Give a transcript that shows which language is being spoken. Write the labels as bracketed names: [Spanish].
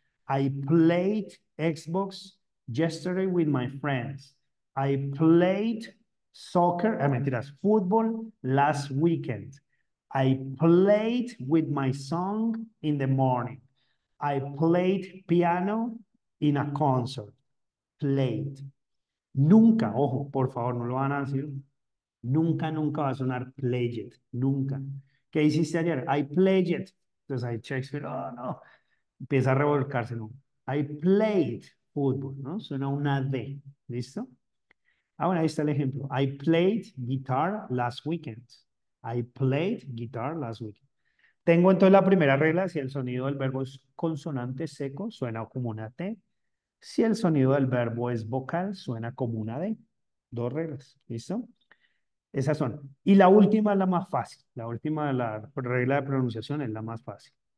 [English] I played Xbox yesterday with my friends. I played soccer, [Spanish] mentiras, [English] football last weekend. I played with my son in the morning. I played piano in a concert. Played. [Spanish] Nunca, ojo, por favor, no lo van a decir. Nunca, nunca va a sonar play it. Nunca. ¿Qué hiciste ayer? [English] I played it. [Spanish] Entonces ahí Shakespeare, oh no, empieza a revolcarse, ¿no? [English] I played football, [Spanish] ¿no? Suena una D. ¿Listo? Ah, bueno, ahí está el ejemplo. [English] I played guitar last weekend. I played guitar last weekend. [Spanish] Tengo entonces la primera regla, si el sonido del verbo es consonante seco, suena como una T. Si el sonido del verbo es vocal, suena como una D. Dos reglas, ¿listo? Esas son. Y la última es la más fácil. La última, la regla de pronunciación es la más fácil.